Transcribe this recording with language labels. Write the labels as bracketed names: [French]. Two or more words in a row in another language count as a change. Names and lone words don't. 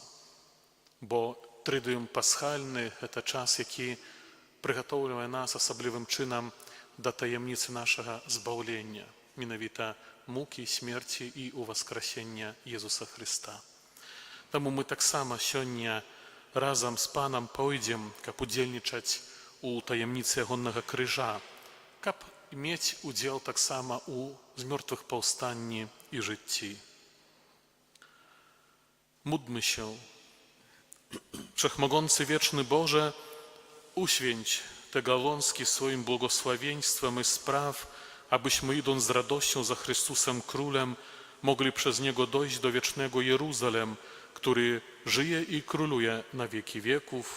[Belarusian] Бо трыдыум пасхальны – гэта час, які прыгатоўлівае нас асаблівым чынам да таямніцы нашага збаўлення, менавіта мукі, смерці і ўваскрасення Езуса Хрыста. Таму мы таксама сёння разам з Панам пойдзем, каб удзельнічаць у таямніцы ягоннага крыжа, каб мець удзел таксама у змёртвых паўстанні і жыцці. [Polish] Módlmy się. Wszechmogący wieczny Boże, uświęć te gałązki swoim błogosławieństwem i spraw, abyśmy idąc z radością za Chrystusem Królem, mogli przez Niego dojść do wiecznego Jeruzalem, który żyje i króluje na wieki wieków.